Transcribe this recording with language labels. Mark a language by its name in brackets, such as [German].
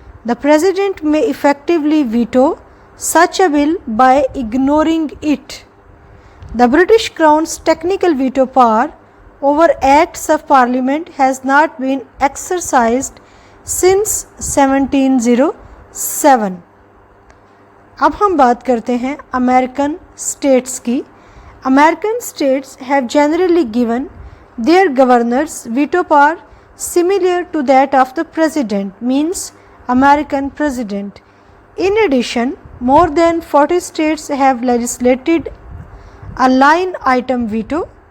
[English] The President may effectively veto such a bill by ignoring it. The British Crown's technical veto power over Acts of Parliament has not been exercised since 1707. [Hindi] अब हम बात करते हैं American states की. [English] American states have generally given their governors veto power similar to that of the president, means American president. In addition, more than 40 states have legislated a line item veto.